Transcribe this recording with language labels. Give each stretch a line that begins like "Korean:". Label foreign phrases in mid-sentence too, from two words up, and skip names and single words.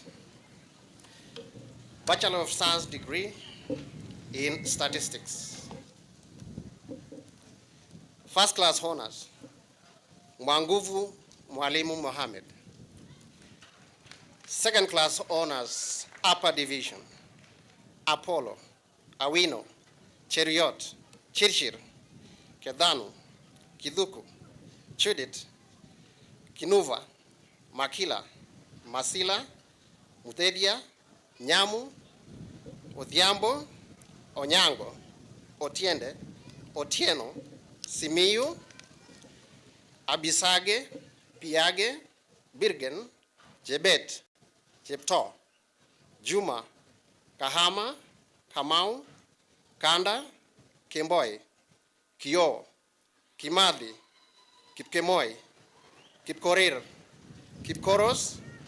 English: Bachelor of Science degree in Statistics. First class honors, Mwanguvu Mwalimu Mohammed. Second class honors, Upper Division, Apollo, Awino, Cheriot, Chirchir, Kedanu, Kiduku, Chudit, Kinuva, Makila, Masila, Mutedia, Nyamu, Odhiambo, Onyango, Otiende, Otieno, Simiyu, Abisage, Piage, Birgen, Jebet, Jepto, Juma, Kahama, Kamau, Kanda, Kemboi, Kio, Kimadi, Kipkemoi, Kipkorir, Kipkoros,